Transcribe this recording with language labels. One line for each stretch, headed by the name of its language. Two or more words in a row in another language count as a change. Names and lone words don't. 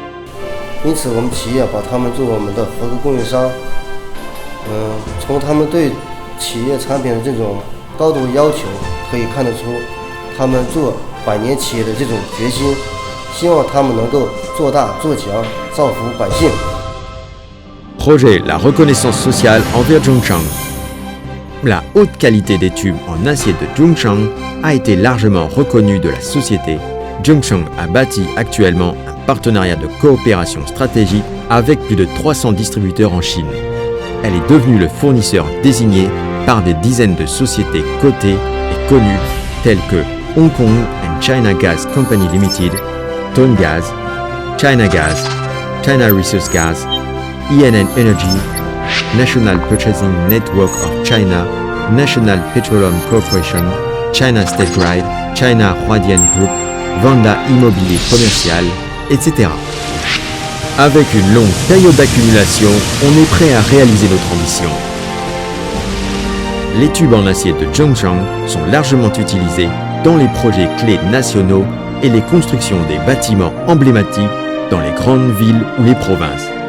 Chinese: 因此，我们企业把他们作为我们的合作供应商。从他们对企业产品的这种高度要求，可以看得出他们做百年企业的这种决心。希望他们能够做大做强，造福百姓。
French: Projet la reconnaissance sociale envers Zhongchang. La haute qualité des tubes en acier de Zhongchang a été largement reconnue de la société. Zhongchang a bâti actuellement un partenariat de coopération stratégique avec plus de 300 distributeurs en Chine. Elle est devenue le fournisseur désigné par des dizaines de sociétés cotées et connues telles que Hong Kong and China Gas Company Limited, Tongas, China Gas, China Resource Gas, ENN Energy, National Purchasing Network of China, National Petroleum Corporation, China State Grid, China Huadian Group, Vanda Immobilier Commercial, etc. Avec une longue période d'accumulation, on est prêt à réaliser notre ambition. Les tubes en acier de Zhongchang sont largement utilisés dans les projets clés nationaux et les constructions des bâtiments emblématiques dans les grandes villes ou les provinces.